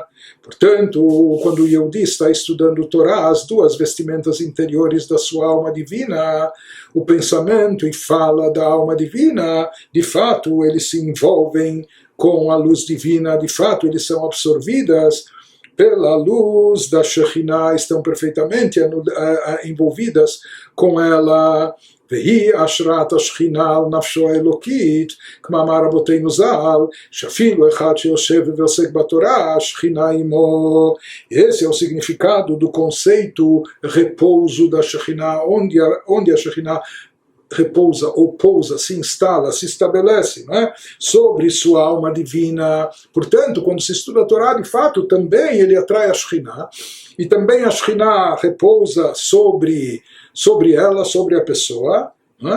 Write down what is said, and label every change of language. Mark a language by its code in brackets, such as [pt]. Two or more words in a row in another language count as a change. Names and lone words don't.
[pt] Portanto, quando o Yehudi está estudando Torá, as duas vestimentas interiores da sua alma divina, o pensamento e fala da alma divina, de fato, eles se envolvem com a luz divina, de fato, eles são absorvidas pela luz da Shekhinah, estão perfeitamente envolvidas com ela. [he] והיא השראת השכינה על נפשו האלוקית, כמאמר רבותינו ז"ל, שאפילו אחד שיושב ועוסק בתורה, השכינה עמו. [pt] Esse é o significado do conceito repouso da Shekhinah, onde a Shekhinah repousa ou pousa, se instala, se estabelece, né, sobre sua alma divina. Portanto, quando se estuda a Torá, de fato, também ele atrai a Shekhinah, e também a Shekhinah repousa sobre ela, sobre a pessoa, né?